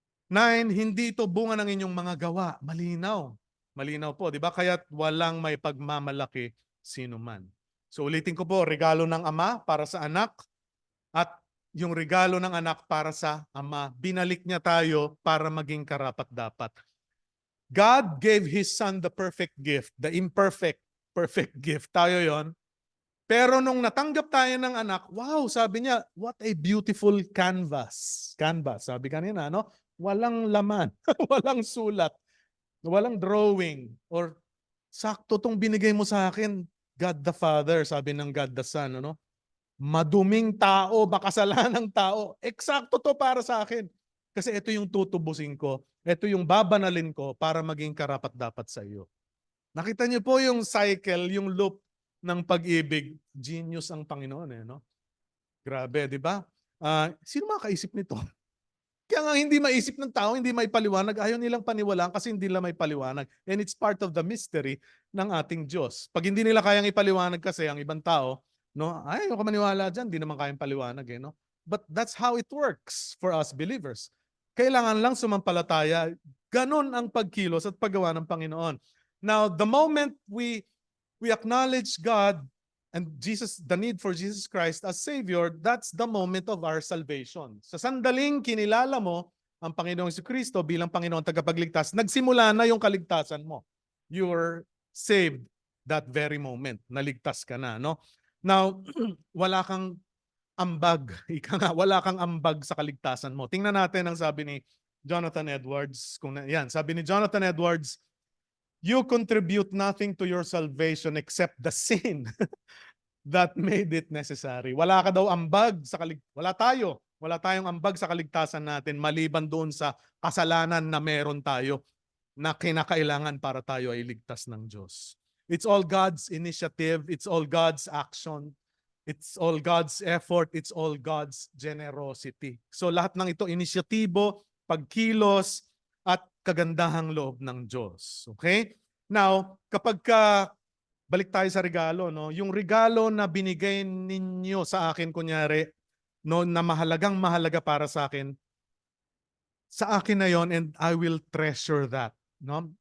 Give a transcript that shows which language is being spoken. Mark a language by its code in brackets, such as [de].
[tl] 9, hindi ito bunga ng inyong mga gawa. Malinaw. Malinaw po, di ba? Kaya't walang may pagmamalaki sino man. So ulitin ko po, regalo ng Ama para sa anak at yung regalo ng anak para sa Ama. Binalik niya tayo para maging karapat-dapat. [en] God gave His Son the perfect gift, the imperfect, perfect gift. [tl] Tayo yon. Pero nung natanggap tayo ng anak, wow, sabi niya, [en] what a beautiful canvas. [tl] Canvas, sabi kanina, no? Walang laman, walang sulat, walang drawing, or sakto tong binigay mo sa akin, God the Father, sabi ng God the Son, ano? Maduming tao, makasalanang tao, eksakto to para sa akin. Kasi ito yung tutubusin ko, ito yung babanalin ko para maging karapat-dapat sa iyo. Nakita niyo po yung cycle, yung loop ng pag-ibig. Genius ang Panginoon, eh, no? Grabe, di ba? Sino makaisip nito? Kaya nga hindi maisip ng tao, hindi maipaliwanag, ayaw nilang paniwalaan kasi hindi nila may paliwanag. [en] And it's part of the mystery [tl] ng ating Diyos. Pag hindi nila kayang ipaliwanag kasi ang ibang tao, no, ay, ako maniwala dyan, hindi naman kayang paliwanag, eh, no? [en] But that's how it works for us believers. [tl] Kailangan lang sumampalataya. Ganon ang pagkilos at paggawa ng Panginoon. [en] Now, the moment we acknowledge God and Jesus, the need for Jesus Christ as Savior, that's the moment of our salvation. [tl] Sa sandaling kinilala mo ang Panginoong Kristo bilang Panginoong tagapagligtas, nagsimula na yung kaligtasan mo. [en] You were saved that very moment. [tl] Naligtas ka na, no? Now, wala kang ambag. Ika nga, wala kang ambag sa kaligtasan mo. Tingnan natin ang sabi ni Jonathan Edwards. Yan, sabi ni Jonathan Edwards, [en] you contribute nothing to your salvation except the sin that made it necessary. [tl] Wala ka daw ambag sa wala tayong ambag sa kaligtasan natin maliban doon sa kasalanan na meron tayo na kinakailangan para tayo ay ligtas ng Diyos. [en] It's all God's initiative, it's all God's action, it's all God's effort, it's all God's generosity. [tl] So lahat ng ito inisyatibo, pagkilos at kagandahang loob ng Diyos. Okay? Now, kapag balik tayo sa regalo, no? Yung regalo na binigay ninyo sa akin, kunyari, no, na mahalaga para sa akin na yon, [en] and I will treasure that. [tl] No?